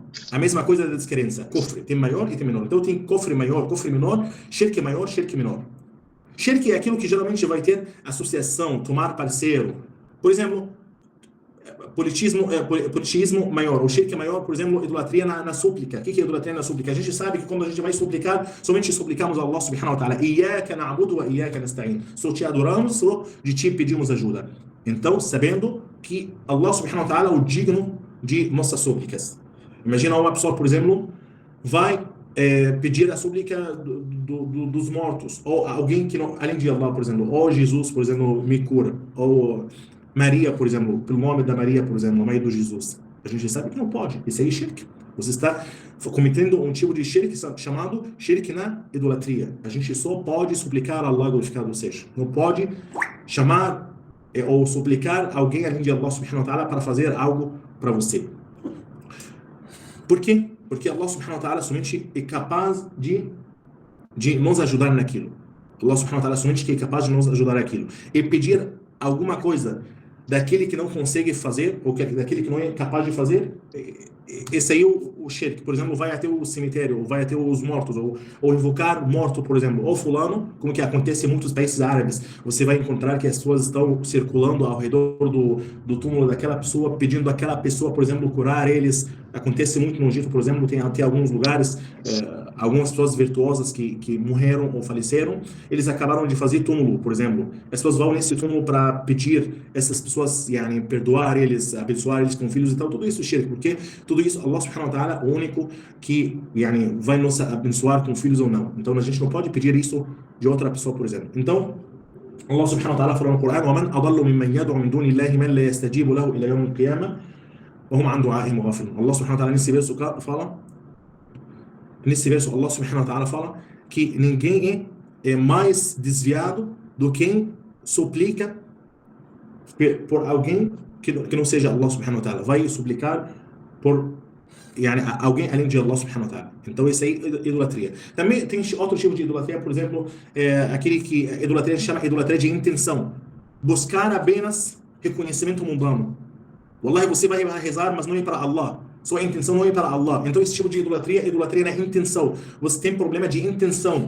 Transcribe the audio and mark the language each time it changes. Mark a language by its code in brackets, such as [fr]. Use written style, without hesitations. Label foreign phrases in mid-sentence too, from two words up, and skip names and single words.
[pt] A mesma coisa da descrença, kufr, tem maior e tem menor. Então tem kufr maior, kufr menor, shirk maior, shirk menor. Shirk é aquilo que geralmente vai ter associação, tomar parceiro. Por exemplo, politismo maior, o shirk maior, por exemplo, idolatria na súplica. O que é idolatria na súplica? A gente sabe que quando a gente vai suplicar, somente suplicamos a [ar] الله سبحانه وتعالى. إياك نعبد وإياك نستعين. [pt] Só te adoramos, só de ti pedimos ajuda. Então, sabendo que [ar] الله سبحانه وتعالى [pt] é o digno de nossas súplicas. Imagina uma pessoa, por exemplo, vai pedir a súplica dos mortos, ou alguém que não, além de Allah, por exemplo, ou Jesus, por exemplo, me cura, ou Maria, por exemplo, pelo nome da Maria, por exemplo, a mãe do Jesus. A gente sabe que não pode. Isso aí é shirk. Você está cometendo um tipo de shirk chamado shirk na idolatria. A gente só pode suplicar a Allah, glorificado seja. Não pode chamar ou suplicar alguém além de [ar] الله سبحانه وتعالى [pt] para fazer algo para você. Por quê? Porque [ar] الله سبحانه وتعالى [pt] somente é capaz de nos ajudar naquilo. [ar] الله سبحانه وتعالى [pt] somente é capaz de nos ajudar naquilo. E pedir alguma coisa daquele que não consegue fazer, ou daquele que não é capaz de fazer, esse aí é o o shirk, por exemplo, vai até o cemitério, ou vai até os mortos, ou invocar morto, por exemplo, ou fulano, como que acontece em muitos países árabes, você vai encontrar que as pessoas estão circulando ao redor do túmulo daquela pessoa, pedindo àquela pessoa, por exemplo, curar eles. Acontece muito no Egito, por exemplo, tem até alguns lugares, algumas pessoas virtuosas que morreram ou faleceram, eles acabaram de fazer túmulo, por exemplo. As pessoas vão nesse túmulo para pedir essas pessoas, yani, perdoar eles, abençoar eles com filhos e tal. Tudo isso é shirk, porque tudo isso, [ar] الله سبحانه وتعالى, [pt] o único que, yani, vai nos abençoar com filhos ou não. Então a gente não pode pedir isso de outra pessoa, por exemplo. Então, [ar] الله سبحانه وتعالى [pt] falou no Corão: [ar] وَمَنْ أَضَلُّ مِمَّنْ يَدْعُ مِنْ دُونِ اللَّهِ مَنْ لَا يَسْتَجِيبُ لَهُ إِلَى يَوْمِ الْقِيَامَةِ وَهُمْ عَنْ دُعَائِهِمْ غَافِلُونَ. الله سبحانه وتعالى [pt] nesse verso, [ar] الله سبحانه وتعالى [pt] fala que ninguém é mais desviado do quem suplica por alguém que não seja [ar] الله سبحانه وتعالى. [pt] Vai suplicar por, yani, alguém além de [ar] الله سبحانه وتعالى. [pt] Então isso aí é idolatria. Também tem outro tipo de idolatria, por exemplo, aquele que a idolatria chama idolatria de intenção. Buscar apenas reconhecimento mundano. Wallahi, você vai rezar, mas não é para Allah. Sua intenção não é para Allah. Então esse tipo de idolatria é idolatria na intenção. Você tem problema de intenção.